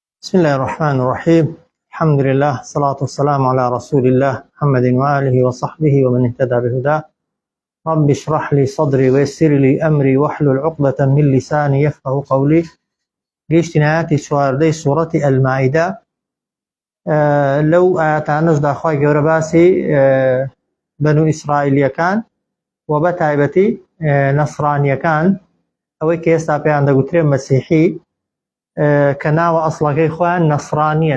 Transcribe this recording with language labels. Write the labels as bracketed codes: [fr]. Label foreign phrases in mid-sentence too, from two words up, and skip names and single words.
[ar] بسم الله الرحمن الرحيم. الحمد لله، الصلاة والسلام على رسول الله محمد وآله وصحبه ومن اهتدى بهداه. رب اشرح لي صدري ويسر لي أمري واحلل عقدة من لساني يفقه قولي. [ckb] گەیشتینایەتی چواردەی سوورەتی ئەلمائیدە. لەو ئاەتانەشدا خوای گەورە باسی بەنو ئیسرائیلیەکان و بە تایبەتی نەسڕانیەکان، ئەوەی کە ئێستا پێیان دەگوترێت مەسیحی، کە ناوە ئەسڵەکەی خۆیان نەسڕانیە.